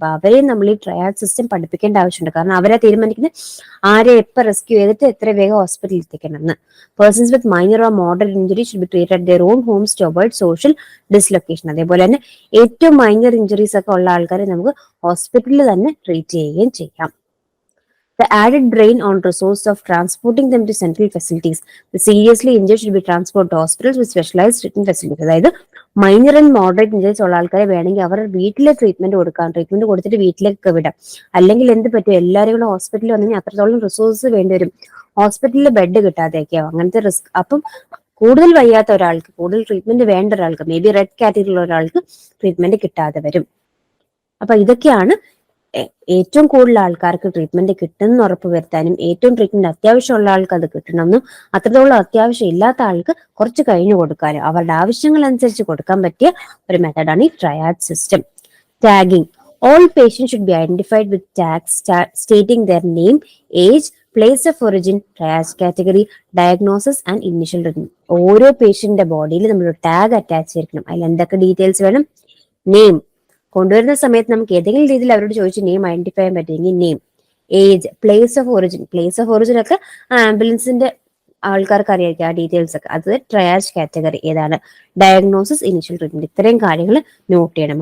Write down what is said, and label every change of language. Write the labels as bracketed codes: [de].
[ml] അപ്പൊ അവരെയും നമ്മൾ ഈ ട്രയാഡ് സിസ്റ്റം പഠിപ്പിക്കേണ്ട ആവശ്യമുണ്ട്. കാരണം അവരെ തീരുമാനിക്കുന്നത് ആരെ എപ്പോൾ റെസ്ക്യൂ ചെയ്തിട്ട് എത്ര വേഗം ഹോസ്പിറ്റലിൽ എത്തിക്കണം. [en] Persons with minor or moderate injury should be treated at their own homes to avoid social dislocation. [ml] അതേപോലെ തന്നെ ഏറ്റവും മൈനർ ഇഞ്ചുറീസ് ഒക്കെ ഉള്ള ആൾക്കാരെ നമുക്ക് ഹോസ്പിറ്റലിൽ തന്നെ ട്രീറ്റ് ചെയ്യുകയും ചെയ്യാം. [en] The added drain on resource of transporting them to central facilities. The seriously injured should be transported to hospitals with specialized treatment facilities. [ml] അതായത് മൈനർ ആൻഡ് മോഡറേറ്റ് ഇഞ്ചറീസ് ഉള്ള ആൾക്കാരെ വേണമെങ്കിൽ അവർ വീട്ടിലെ ട്രീറ്റ്മെന്റ് കൊടുത്തിട്ട് വീട്ടിലേക്ക് വിടാം. അല്ലെങ്കിൽ എന്ത് പറ്റും, എല്ലാവരും കൂടെ ഹോസ്പിറ്റലിൽ വന്നു കഴിഞ്ഞാൽ അത്രത്തോളം റിസോഴ്സ് വേണ്ടിവരും, ഹോസ്പിറ്റലിൽ ബെഡ് കിട്ടാതെയൊക്കെയാവും, അങ്ങനത്തെ റിസ്ക്. അപ്പം കൂടുതൽ വയ്യാത്ത ഒരാൾക്ക്, കൂടുതൽ ട്രീറ്റ്മെന്റ് വേണ്ട ഒരാൾക്ക്, മേ ബി റെഡ് കാറ്റഗറിയിലുള്ള ഒരാൾക്ക് ട്രീറ്റ്മെന്റ് കിട്ടാതെ വരും. അപ്പൊ ഇതൊക്കെയാണ് ഏറ്റവും കൂടുതൽ ആൾക്കാർക്ക് ട്രീറ്റ്മെന്റ് കിട്ടുമെന്ന് ഉറപ്പ് വരുത്താനും, ഏറ്റവും ട്രീറ്റ്മെന്റ് അത്യാവശ്യമുള്ള ആൾക്ക് അത് കിട്ടണമെന്നും, അത്രത്തോളം അത്യാവശ്യം ഇല്ലാത്ത ആൾക്ക് കുറച്ച് കഴിഞ്ഞു കൊടുക്കാനും, അവരുടെ ആവശ്യങ്ങൾ അനുസരിച്ച് കൊടുക്കാൻ പറ്റിയ ഒരു മെത്തഡാണ് ഈ triad system. [en] Tagging. All patients should be identified with tags stating their name, age, place of origin, triage category, diagnosis and initial treatment. [ml] ഓരോ പേഷ്യന്റിന്റെ ബോഡിയിൽ നമ്മൾ ടാഗ് അറ്റാച്ച് ചെയ്തിരിക്കണം. അതിൽ എന്തൊക്കെ ഡീറ്റെയിൽസ് വേണം? നെയിം, കൊണ്ടുവരുന്ന സമയത്ത് നമുക്ക് ഏതെങ്കിലും രീതിയിൽ അവരോട് ചോദിച്ച് നെയിം ഐഡന്റിഫൈ ചെയ്യാൻ പറ്റുമെങ്കിൽ name, age, place of origin ഒക്കെ ആംബുലൻസിന്റെ ആൾക്കാർക്ക് അറിയായിരിക്കും ആ ഡീറ്റെയിൽസ് ഒക്കെ. അത് ട്രയാജ് കാറ്റഗറി ഏതാണ്, ഡയഗ്നോസിസ്, ഇനിഷ്യൽ ട്രീറ്റ്മെന്റ്, ഇത്രയും കാര്യങ്ങൾ നോട്ട് ചെയ്യണം.